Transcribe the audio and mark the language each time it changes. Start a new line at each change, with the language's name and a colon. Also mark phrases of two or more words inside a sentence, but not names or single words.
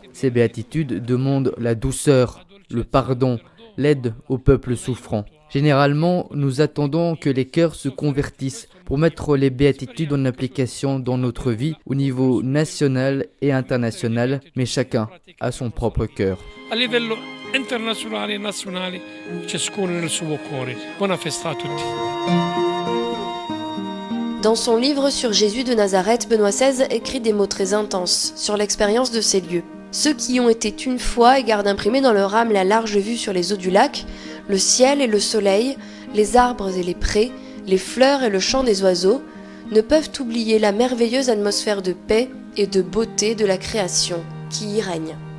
French: Ces béatitudes demandent la douceur, le pardon, l'aide au peuple souffrant. Généralement, nous attendons que les cœurs se convertissent pour mettre les béatitudes en application dans notre vie au niveau national et international, mais chacun a son propre cœur.
Italian: A livello internazionale e nazionale, ciascuno nel suo cuore. Buona festa a tutti.
French: Dans son livre sur Jésus de Nazareth, Benoît XVI écrit des mots très intenses sur l'expérience de ces lieux. Ceux qui y ont été une fois et gardent imprimé dans leur âme la large vue sur les eaux du lac, le ciel et le soleil, les arbres et les prés, les fleurs et le chant des oiseaux, ne peuvent oublier la merveilleuse atmosphère de paix et de beauté de la création qui y règne.